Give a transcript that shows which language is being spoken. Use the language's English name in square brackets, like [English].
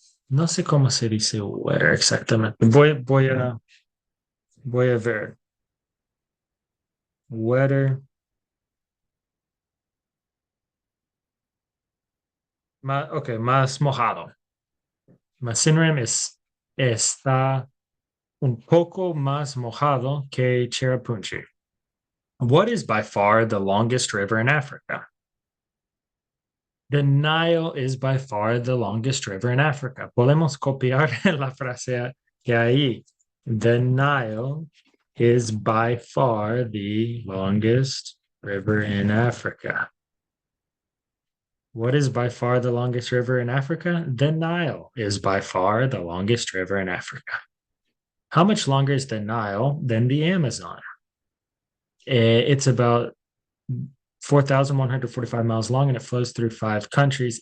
[Spanish] No sé cómo se dice wetter exactamente. Voy a ver. Wetter. Ok, más mojado. Sinram está un poco más mojado que Cherrapunji. [English] What is by far the longest river in Africa? The Nile is by far the longest river in Africa. [Spanish] Podemos copiar la frase que ahí. [English] The Nile is by far the longest river in Africa. What is by far the longest river in Africa? The Nile is by far the longest river in Africa. How much longer is the Nile than the Amazon? It's about 4,145 miles long and it flows through 5 countries.